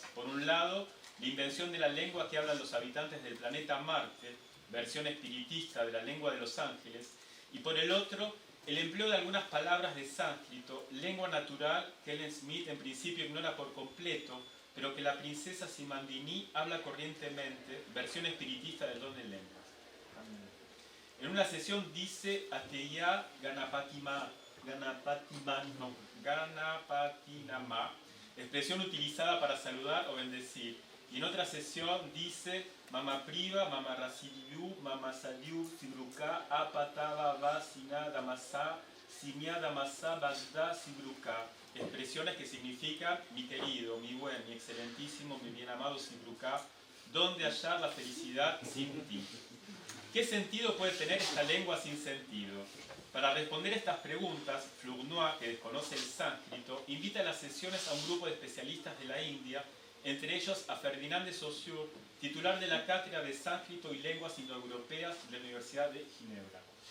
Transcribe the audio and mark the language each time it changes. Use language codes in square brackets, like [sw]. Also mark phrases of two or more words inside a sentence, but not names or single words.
[es] Por un lado, la invención de la lengua que hablan los habitantes del planeta Marte, versión espiritista de la lengua de los ángeles, y por el otro, el empleo de algunas palabras de sánscrito, lengua natural que Ellen Smith en principio ignora por completo, pero que la princesa Simandini habla corrientemente, versión espiritista del don de lenguas. En una sesión dice [sa] Ateya Ganapatinama, [es] expresión utilizada para saludar o bendecir. Y en otra sesión dice [sa] Mama Priva, Mama Rasiliu, Mama Saliu, Sibruka, Apataba, Vasina, Damasa, Simia, Damasa, Bagda, Sibruka. [es] Expresiones que significan mi querido, mi buen, mi excelentísimo, mi bien amado Sibruka, ¿dónde hallar la felicidad sin ti? ¿Qué sentido puede tener esta lengua sin sentido? Para responder estas preguntas, Flournoy, que desconoce el sánscrito, invita a las sesiones a un grupo de especialistas de la India, entre ellos a Ferdinand de Saussure, titular de la cátedra de sánscrito y lenguas indoeuropeas de la Universidad de Ginebra.